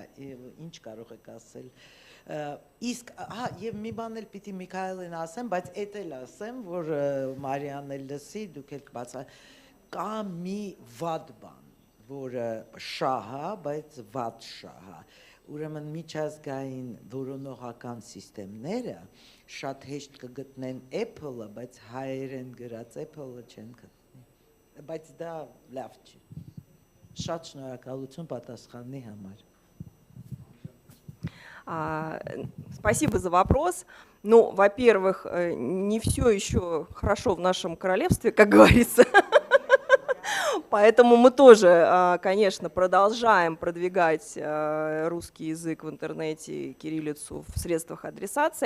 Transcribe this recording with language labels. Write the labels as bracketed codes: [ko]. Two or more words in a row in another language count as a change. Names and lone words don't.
[hy] ինչ կարող եք ասել։ Իսկ, եւ մի բան էլ պիտի Միքայելին ասեմ, բայց էդ էլ ասեմ, որ Մարիան էլ լսի, դուք էլ կբացա, կա մի վատ բան, որը շահ է, բայց վատ շահ է։ Ուրեմն միջազգային որոնողական սիստեմները շատ հեշտ կգտնեն Apple-ը, բայց հայերեն գրած Apple-ը չեն գտնի։ Բայց դա լավ չի։ Շատ շնորհակալություն պատասխանի համար։ [ru] Спасибо за вопрос. Ну, во-первых, не все еще хорошо в нашем королевстве, как говорится. Поэтому мы тоже, конечно, продолжаем продвигать русский язык в интернете, кириллицу в средствах адресации.